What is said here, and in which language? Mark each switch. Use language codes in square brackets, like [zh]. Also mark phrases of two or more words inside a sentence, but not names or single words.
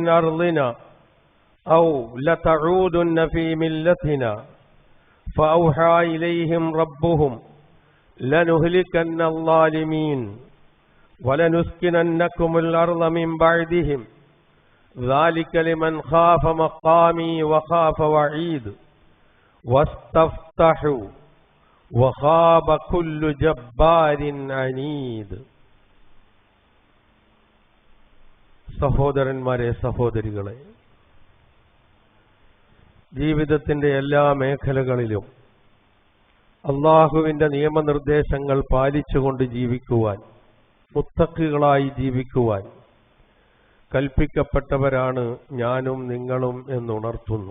[ar] أرضنا أو لتعودن في ملتنا فأوحى إليهم ربهم لنهلكن الظالمين ولنسكننكم الأرض من بعدهم ذلك لمن خاف مقامي وخاف وعيد واستفتحوا وخاب كل جبار عنيد [ml] സഹോദരന്മാരെ സഹോദരികളെ, ജീവിതത്തിൻ്റെ എല്ലാ മേഖലകളിലും അള്ളാഹുവിൻ്റെ നിയമനിർദ്ദേശങ്ങൾ പാലിച്ചുകൊണ്ട് ജീവിക്കുവാൻ, മുത്തഖികളായി ജീവിക്കുവാൻ കൽപ്പിക്കപ്പെട്ടവരാണ് ഞാനും നിങ്ങളും എന്നുണർത്തുന്നു.